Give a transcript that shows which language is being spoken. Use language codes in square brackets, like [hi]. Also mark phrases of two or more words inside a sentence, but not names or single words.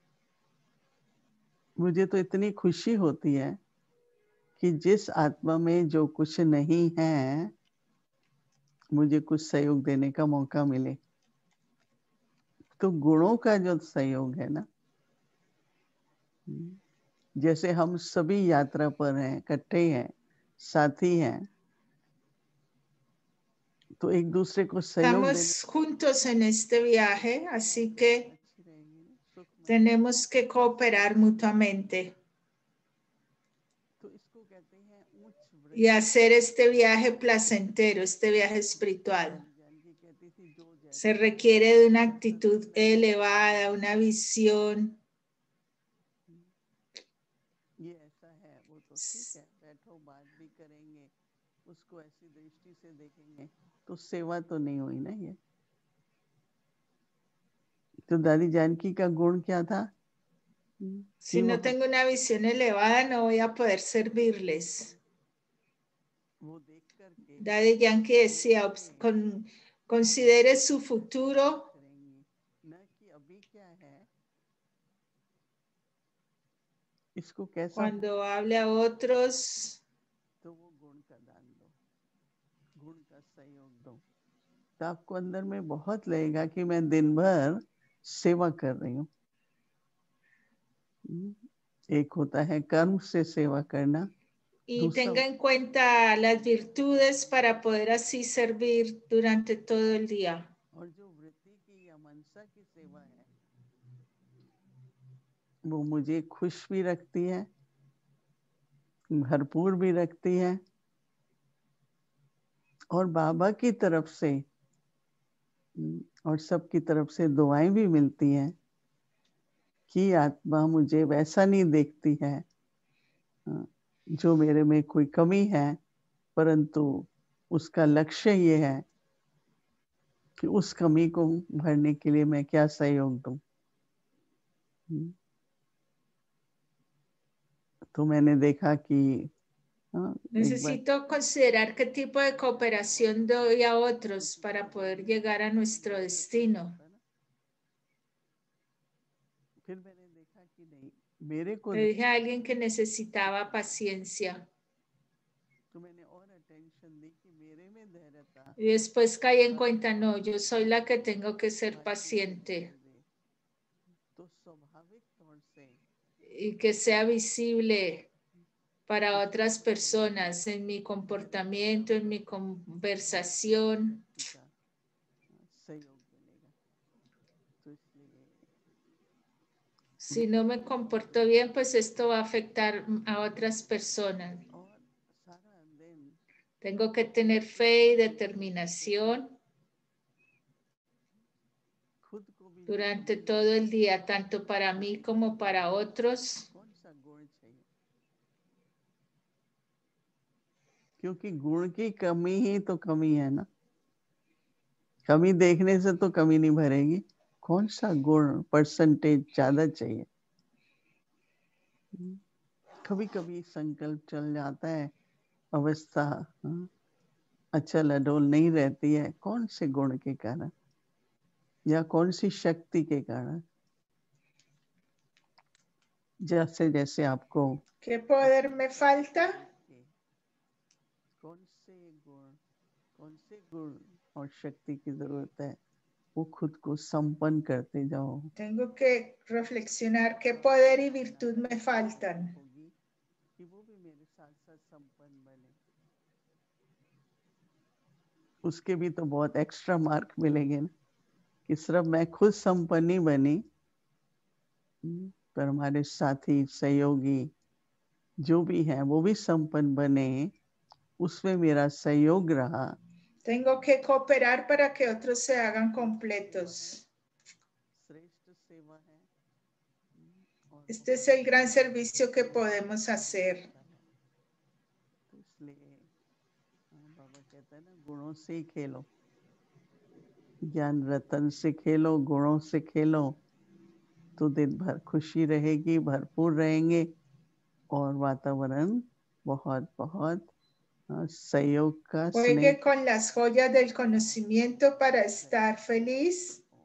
[hi] मुझे तो इतनी खुशी होती है कि जिस आत्मा में जो कुछ नहीं है, मुझे कुछ सहयोग देने का मौका मिले। तो गुणों का जो सहयोग है ना, जैसे हम सभी यात्रा पर हैं, इकट्ठे हैं, साथी हैं, तो एक दूसरे को सहयोग देने। [es] Estamos juntos en este viaje, así que tenemos que cooperar mutuamente [hi] तो इसको कहते हैं उच्च [es] y hacer este viaje placentero, este viaje espiritual. Se requiere de una actitud elevada, una visión. [hi] ये ऐसा है, वो तो ठीक है, बैठो बात भी करेंगे, उसको ऐसी दृष्टि से देखेंगे, तो सेवा तो नहीं हुई ना ये। तो दादी जानकी का गुण क्या था? [es] Si no tengo una visión elevada, no voy a poder servirles. Daddy Yankee decía, considere su futuro. Cuando hable a otros, [hi] तो वो गुण का दान दो, गुण का सहयोग दो, तो आपको अंदर में बहुत लगेगा कि मैं दिन भर सेवा कर रही हूँ। एक होता है कर्म से सेवा करना, [es] y tenga en cuenta las virtudes para poder así servir durante todo el día. [hi] और जो वृत्ति की या मनसा की सेवा है, वो मुझे खुश भी रखती है, भरपूर भी रखती है, और बाबा की तरफ से और सबकी तरफ से दुआएं भी मिलती हैं कि आत्मा मुझे वैसा नहीं देखती है जो मेरे में कोई कमी है, परंतु उसका लक्ष्य ये है कि उस कमी को भरने के लिए मैं क्या सहयोग दूं। तो मैंने देखा कि [es] necesito considerar qué tipo de cooperación doy a otros para poder llegar a nuestro destino. [hi] फिर मैंने देखा कि नहीं, मेरे को [es] Le dije a alguien que necesitaba paciencia. [hi] तो मैंने और अटेंशन दी कि मेरे में धैर्यता [es] Y después caí en cuenta, no, yo soy la que tengo que ser paciente [hi] तो स्वाभाविक तौर से [es] y que sea visible para otras personas en mi comportamiento, en mi conversación. [hi] सहयोग मिलेगा। तो इसलिए [es] Si no me comporto bien, pues esto va a afectar a otras personas. [hi] और सारा दिन [es] Tengo que tener fe y determinación [hi] खुद को भी [es] durante todo el día, tanto para mí como para otros. [hi] कौन सा गुण चाहिए, क्योंकि गुण की कमी ही तो कमी है ना, कमी देखने से तो कमी नहीं भरेगी, कौन सा गुण परसेंटेज ज्यादा चाहिए। कभी कभी संकल्प चल जाता है, अवस्था अचल अडोल नहीं रहती है, कौन से गुण के कारण या कौन सी शक्ति के कारण। जैसे जैसे आपको [es] ¿Qué poder me falta? [hi] कौन से गुण और शक्ति की जरूरत है, वो खुद को संपन्न करते जाओ। [es] Tengo que reflexionar qué poder y virtud me faltan. [hi] कि वो भी मेरे साथ साथ संपन्न बने, उसके भी तो बहुत [en] extra mark [hi] मिलेंगे ना, कि सिर्फ मैं खुद संपन्न ही बनी, पर हमारे साथी सहयोगी जो भी हैं वो भी संपन्न बने, उसमें मेरा सहयोग रहा। [es] Tengo que cooperar para que otros se hagan completos. [hi] श्रेष्ठ सेवा है। [es] Este es el gran servicio que podemos hacer. [hi] तो इसलिए बाबा कहते हैं ना, गुणों से ही खेलो, ज्ञान रतन से खेलो, गुणों से खेलो, तो दिन भर खुशी रहेगी, भरपूर रहेंगे और वातावरण बहुत बहुत सहयोग का, स्नेह। [es] Juegue con las joyas del conocimiento para estar feliz